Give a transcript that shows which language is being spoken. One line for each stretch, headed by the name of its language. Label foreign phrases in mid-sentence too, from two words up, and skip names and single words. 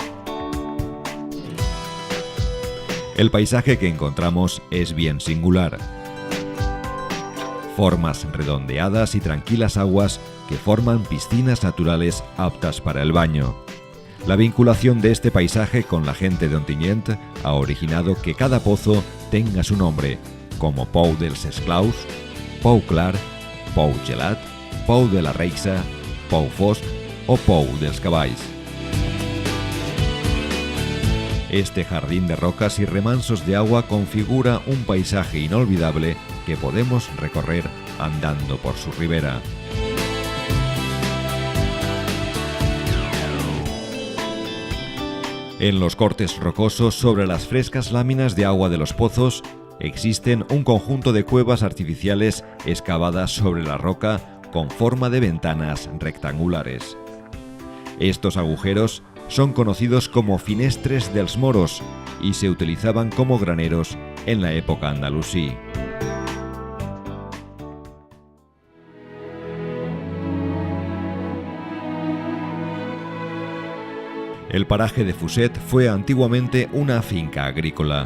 Spanish: El paisaje que encontramos es bien singular. Formas redondeadas y tranquilas aguas que forman piscinas naturales aptas para el baño. La vinculación de este paisaje con la gente de Ontinyent ha originado que cada pozo tenga su nombre, como Pou dels Esclaus, Pou Clar, Pou Gelat, Pou de la Reixa, Pou Fosc o Pou dels Cavalls. Este jardín de rocas y remansos de agua configura un paisaje inolvidable que podemos recorrer andando por su ribera. En los cortes rocosos sobre las frescas láminas de agua de los pozos existen un conjunto de cuevas artificiales excavadas sobre la roca con forma de ventanas rectangulares. Estos agujeros son conocidos como
Catalan: finestres dels moros
Spanish: y se utilizaban como graneros en la época andalusí. El paraje de Fuset fue antiguamente una finca agrícola.